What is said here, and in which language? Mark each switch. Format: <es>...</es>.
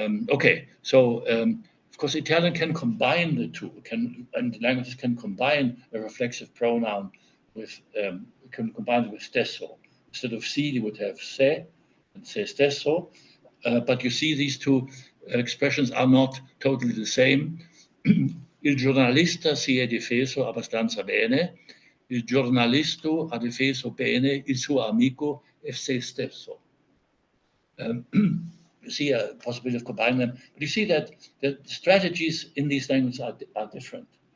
<en>Okay, so of course Italian can combine the two. And languages can combine a reflexive pronoun with can combine it with stesso. Instead of si, you would have se and se stesso. But you see, these two expressions are not totally the same.</en> <it>Il giornalista si è difeso abbastanza bene. Il giornalisto ha difeso bene il suo amico e se stesso.</it> <en>You see a possibility of combining them, but you see that the strategies in these languages are different.</en>